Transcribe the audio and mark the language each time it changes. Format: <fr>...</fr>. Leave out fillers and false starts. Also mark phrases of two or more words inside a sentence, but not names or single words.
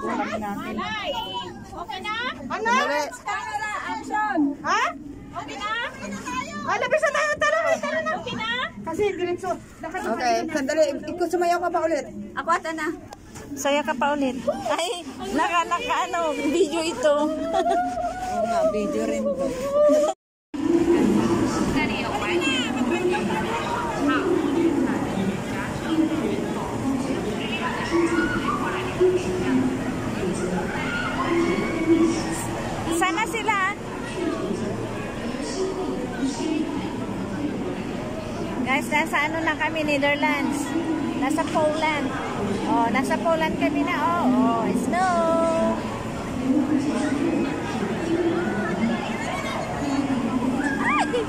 <tl>Okay na? Ano?</tl> <en>Camera, action!</en> <tl>Ha? Okay na? Labis na tayo, tara na. Okay na? Kasi diretso. Okay, sandali. Ikaw sumayaw ka pa ulit. Ako ata na. Saya ka pa ulit. Ay, naka video ito. Oo nga, video rin to.</tl> <zh>这里有玩水的工具，好，雪铲、雪夹球、雪桶，有需要的游客可以过来了解一下。</zh> <tl>Sana sila. Guys, nasa ano na kami, Netherlands. Nasa Poland. Oh, nasa Poland kami na. Oh, snow. Ay!</tl>